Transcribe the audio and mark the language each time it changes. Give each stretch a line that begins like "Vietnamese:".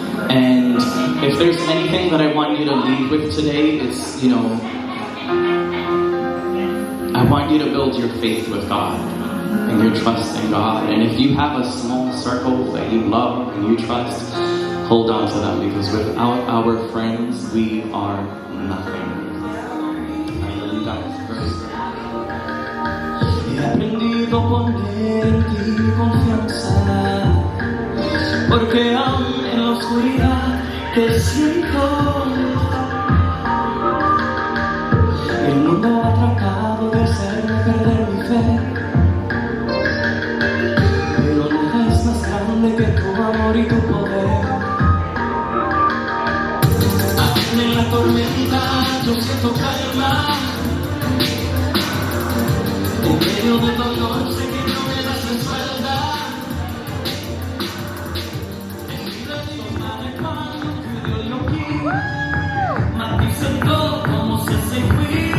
English: And if there's anything that I want you to leave with today, it's, you know, I want you to build your faith with God and your trust in God. And if you have a small circle that you love and you trust, hold on to them, because without our friends, we are nothing. I love you guys.
Spanish: He aprendido a poner en ti confianza, porque aún en la oscuridad te siento. El mundo ha tratado de hacerme perder mi fe, pero nada es más grande que tu amor y tu poder. En la tormenta yo siento calma, en medio del dolor sé que no me das la espalda.
Italian: En medio di male quando chiudo gli occhi, ma ti sento come se sei qui.